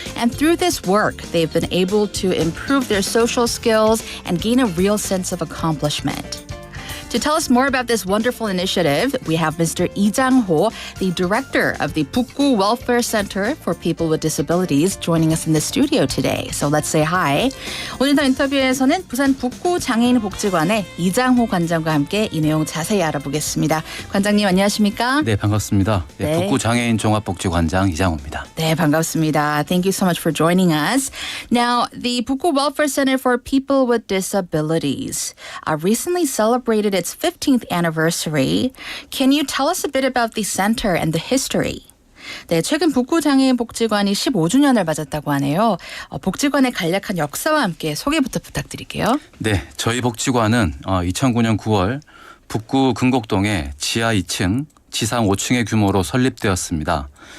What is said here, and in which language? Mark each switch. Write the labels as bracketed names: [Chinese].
[English] And through this work, they've been able to improve their social skills and gain a real sense of accomplishment. To tell us more about this wonderful initiative, we have Mr. Lee Jang-ho, the director of the 북구 Welfare Center for People with Disabilities, joining us in the studio today. So let's say hi. [Korean] 오늘도 인터뷰에서는 부산 북구장애인복지관의 이장호 관장과 함께 이 내용 자세히 알아보겠습니다. 관장님 안녕하십니까? 네, 반갑습니다. 네. 북구장애인 종합복지관장 이장호입니다. 네, 반갑습니다. [English] Thank you so much for joining us. Now, the 북구 Welfare Center for People with Disabilities recently celebrated its 15th anniversary. Can you tell us a bit about the center and the history? [Korean] 네, 최근 북구장애인복지관이 15주년을 맞았다고 하네요. 복지관의 간략한 역사와 함께 소개부터 부탁드릴게요. 네, 저희 복지관은 2009년 9월 북구 금곡동에 지하 2층, 지상 5층의 규모로 설립되었습니다.